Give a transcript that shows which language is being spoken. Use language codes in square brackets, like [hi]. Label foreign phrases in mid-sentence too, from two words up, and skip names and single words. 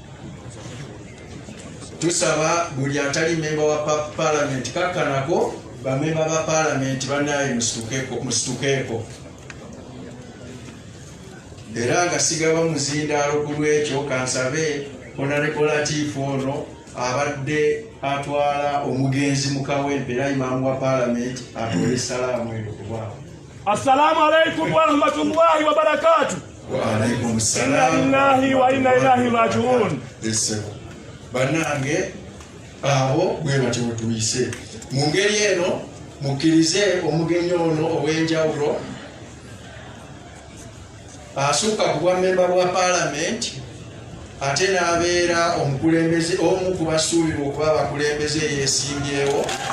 [lg] Tusaba buli atali mmemba wa paalamenti kakkanako, bamemba ba paalamenti banaye musitukeeko. Era nga sigaba muzindaalo ku lwekyo kansabe Honorable Latif ono abadde atwala omugenzi mu Kawempe era imaamu wa paalamenti atole salaamu eno ku bwabo. [ar] السلام عليكم ورحمة الله وبركاته. وعليكم السلام. إنا لله وإنا إليه راجعون. [lg] Bannange abo bwe batyo tuyise. Mu ngeri eno mukkirize omugenyi ono ow'enjawulo asukka ku bwammemba bwa paalamenti ate n'abeera omukulembeze omu ku basuubirwa okuba abakulembeze yeesimbyewo.